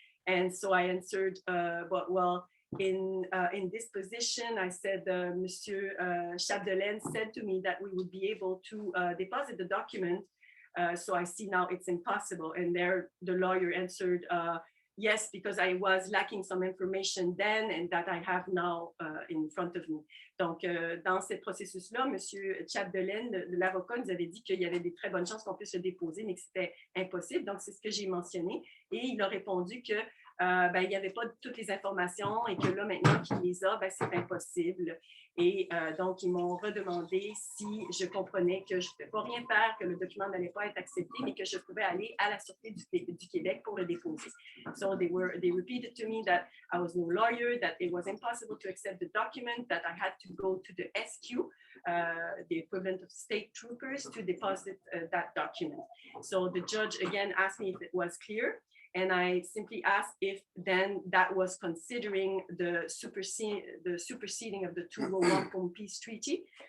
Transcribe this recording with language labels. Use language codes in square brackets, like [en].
[en] And so I answered, but well, in this position, I said, Monsieur Chapdelaine said to me that we would be able to deposit the document. So I see now it's impossible. And there the lawyer answered, yes, because I was lacking some information then and that I have now in front of me. [fr] Donc, dans ce processus-là, M. Chapdelaine, l'avocat, nous avait dit qu'il y avait des très bonnes chances qu'on puisse le déposer, mais que c'était impossible. Donc, c'est ce que j'ai mentionné. Et il a répondu que il n'y avait pas toutes les informations et que là, maintenant qu'il les a, c'est impossible. Et donc, ils m'ont redemandé si je comprenais que je ne pouvais pas rien faire, que le document n'allait pas être accepté, mais que je pouvais aller à la Sûreté du Québec pour le déposer. [en] So they repeated to me that I was no lawyer, that it was impossible to accept the document, that I had to go to the SQ, the equivalent of state troopers, to deposit that document. So the judge again asked me if it was clear. And I simply asked if then that was considering the superseding of the Wampum Peace Treaty.